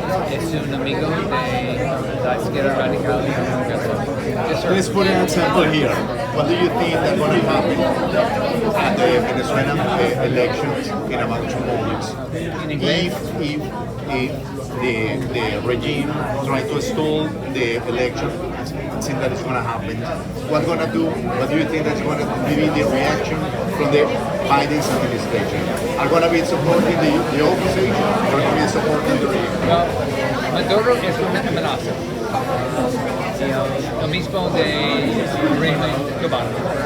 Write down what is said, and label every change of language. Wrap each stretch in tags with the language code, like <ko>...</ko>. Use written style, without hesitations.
<es>Es un amigo de la izquierda radical en el Congreso.</es> <en>Let's put an example here. What do you think is going to happen at the Venezuelan elections in about 2 months? If the regime tries to stall the election, it seems that it's going to happen. What's going to do? What do you think that's going to be the reaction from the Biden's administration? Are going to be supporting the opposition, or going to be supporting the regime? Well,</en> <es>Maduro es una amenaza. Lo mismo del régimen cubano.</es>